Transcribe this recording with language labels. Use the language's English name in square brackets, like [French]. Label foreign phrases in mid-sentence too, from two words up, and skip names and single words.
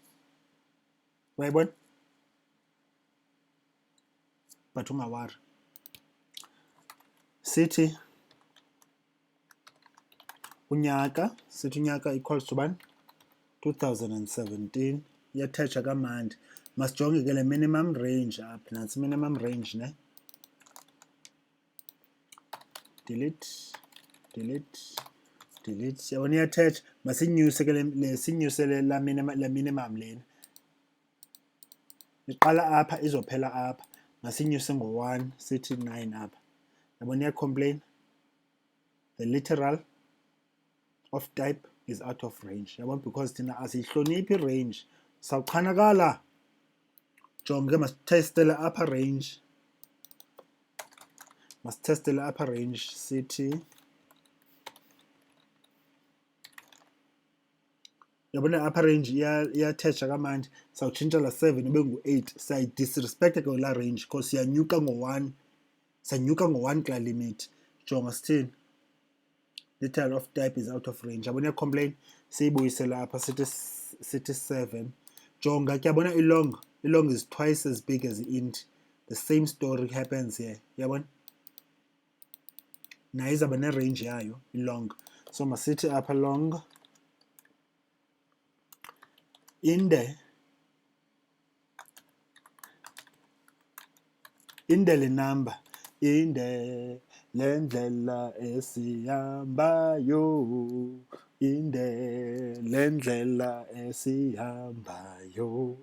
[Xhosa] Uyayibona? But ungawari. Sithi unyaka, [English] equals to bani? [Xhosa] 2017. Iyathetsha kamandi. Masijonge ke le [English] minimum range [Xhosa] apha. Nantsi [English] minimum range [Xhosa] ne. Delete. Yabona iyathetsha. Masinyuse ke sinyuse la minimum lena. Iqala apha izophela apha. Masinyuse ngo-1 sithi 9 apha. Yabona iyacomplain. [English] The literal of type is out of range. [Xhosa] Yabona, because thina asiyihloniphi range. Sawuchanakala. Jonge ke masithestele [English] upper range. [Xhosa] Masithestele [English] upper range [Xhosa] sithi. Yabona [English] upper range [Xhosa] iyathetsha kamandi. Sawutshintsha la 7 ibe ngu-8. Sayidisrespecta ke la range because siyanyuka ngo-1. Sanyuka ngo-1 kula limit. Jonga sithini? [English] Literal of type is out of range. [Xhosa] Yabona iyacomplain. Siyibuyise lapha sithi 7. Jonga ke yabona [English] i-long is twice as big as int. The same story happens here. [Xhosa] Yabona? Nayo izawuba ne-range yayo i-long. So masithi apha long inde le number, inde le ndlela esihambayo, inde le ndlela esihambayo.